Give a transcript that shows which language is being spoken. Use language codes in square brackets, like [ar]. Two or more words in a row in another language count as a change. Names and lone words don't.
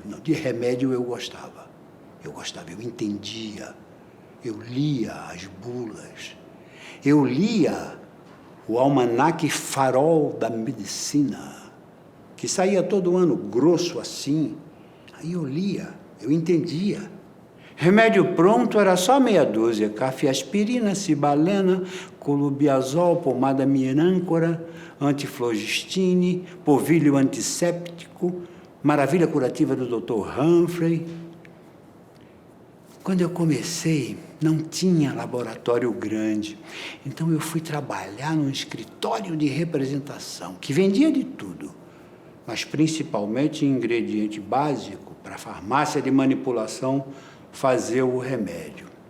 [pt] Não, de remédio eu gostava, eu entendia, eu lia as bulas, eu lia o almanaque Farol da Medicina, que saía todo ano grosso assim. Aí eu lia, eu entendia. Remédio pronto era só meia dúzia: cafeaspirina, cibalena, colubiazol, pomada mirâncora, antiflogistine, polvilho antisséptico, maravilha curativa do Dr. Humphrey. Quando eu comecei, não tinha laboratório grande, então eu fui trabalhar num escritório de representação, que vendia de tudo, mas principalmente ingrediente básico para a farmácia de manipulação fazer o remédio.